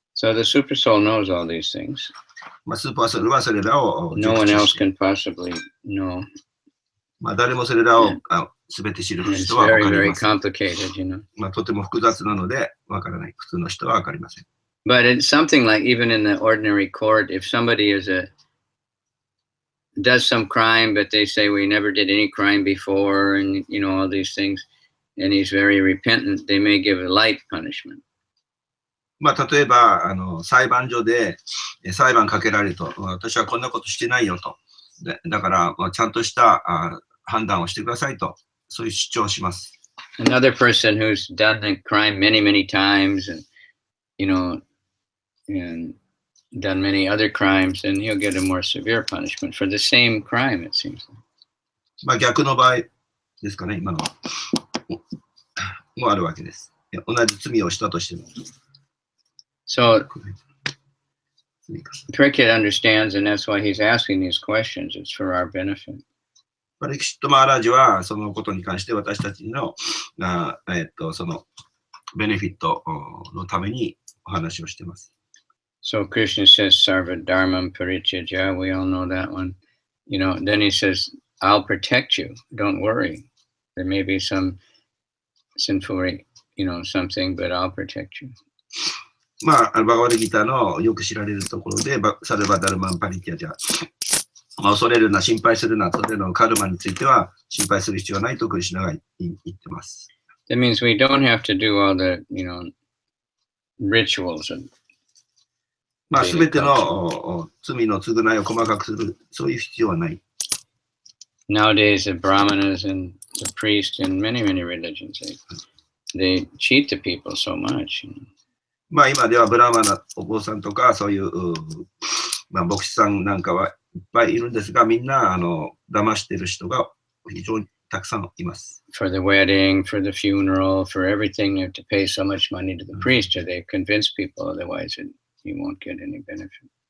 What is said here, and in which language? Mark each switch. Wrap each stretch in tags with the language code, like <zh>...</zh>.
<en>So the super soul knows all these things.</en> <ja>まあスーパーソウルはそれらを</ja> <en>No one else can possibly know.</en> <ja>まあ誰もそれらをすべて知る人は分かりません。まあとても複雑なので分からない。普通の人は分かりません。</ja> <en>But it's something like even in the ordinary court, if somebody does some crime, but they say we never did any crime before, and all these things, and he's very repentant, they may give a light punishment.</en> <ja>まあ例えば裁判所で裁判かけられると、私はこんなことしてないよと。だからちゃんとした判断をしてくださいと。そういう主張をします。</ja> <en>Another person who's done the crime many, many times and, and done many other crimes, and he'll get a more severe punishment for the same crime, it seems.</en> <ja>まあ逆の場合ですかね、今のは。もあるわけです。同じ罪をしたとしても。</ja> <en>So, Parikshit understands, and that's why he's asking these questions. It's for our benefit.</en> <ja>パリキシット・マーラージはそのことに関して私たちのそのベネフィットのためにお話をしています。</ja> <en>So Krishna says,</en> <sa>Sarva Dharmam Parityajya,</sa> <en>we all know that one. Then he says, I'll protect you, don't worry. There may be some sinful, something, but I'll protect you.</en> <ja>まあ、バガバディギターのよく知られるところで、サルバダルマン・パリティアジャ。恐れるな、心配するな、それのカルマについては心配する必要はないとクリシュナが言ってます。</ja> <en>That means we don't have to do all the, rituals.</en> <ja>まあ、すべての罪の償いを細かくする、そういう必要はない。</ja> <en>Nowadays, the brahmanas and the priests in many, many religions, they cheat the people so much.</en> <ja>まあ、今ではブラマナお坊さんとか、そういう、まあ、牧師さんなんかはいっぱいいるんですが、みんな騙している人が非常にたくさんいます。 For the wedding, for the funeral, for everything, you have to pay so much money to the priest, or they convince people, otherwise you won't get any benefit.</ja>